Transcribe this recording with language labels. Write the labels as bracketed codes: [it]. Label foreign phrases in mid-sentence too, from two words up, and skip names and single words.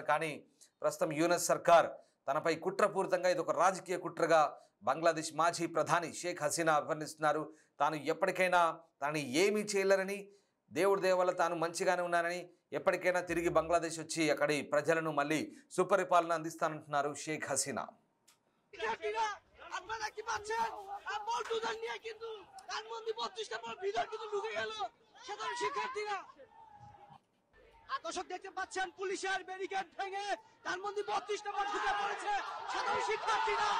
[te] కానీ ప్రస్తుతం యూనస్ సర్కార్ తనపై కుట్రపూరితంగా, ఇది ఒక రాజకీయ కుట్రగా బంగ్లాదేశ్ మాజీ ప్రధాని షేక్ హసీనా అభివర్ణిస్తున్నారు. తాను ఎప్పటికైనా తనని ఏమీ చేయలేరని, దేవుడి దేవల్ల తాను మంచిగానే ఉన్నానని, ఎప్పటికైనా తిరిగి బంగ్లాదేశ్ వచ్చి అక్కడి ప్రజలను మళ్ళీ సుపరిపాలన అందిస్తానంటున్నారు షేక్ హసీనా. [bn] দর্শক দেখতে পাচ্ছেন পুলিশের ব্যারিকেড ভেঙে তার মধ্যে 32 নম্বর ঢুকে পড়েছে সাধারণ শিক্ষার্থীরা।